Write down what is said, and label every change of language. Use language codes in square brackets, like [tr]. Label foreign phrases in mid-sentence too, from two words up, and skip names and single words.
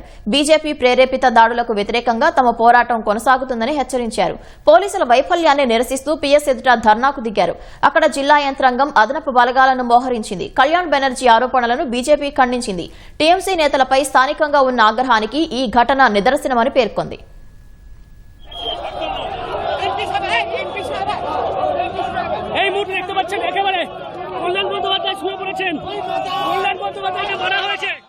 [te] బీజేపీ ప్రేరేపిత దాడులకు వ్యతిరేకంగా తమ పోరాటం కొనసాగుతుందని హెచ్చరించారు. పోలీసుల వైఫల్యాన్ని నిరసిస్తూ పీఎస్ ఎదుట ధర్నాకు దిగారు. అక్కడ జిల్లా యంత్రాంగం అదనపు బలగాలను మోహరించింది. కళ్యాణ్ బెనర్జీ ఆరోపణలను బీజేపీ ఖండించింది. టీఎంసీ నేతలపై స్థానికంగా ఉన్న ఆగ్రహానికి ఈ ఘటన నిదర్శనమని పేర్కొంది. [bn] এই মুহূর্তে দেখতে পাচ্ছেন একেবারে কল্যাণ বন্দ্যোপাধ্যায় শুয়ে পড়েছেন। কল্যাণ বন্দ্যোপাধ্যায়কে মারা হয়েছে।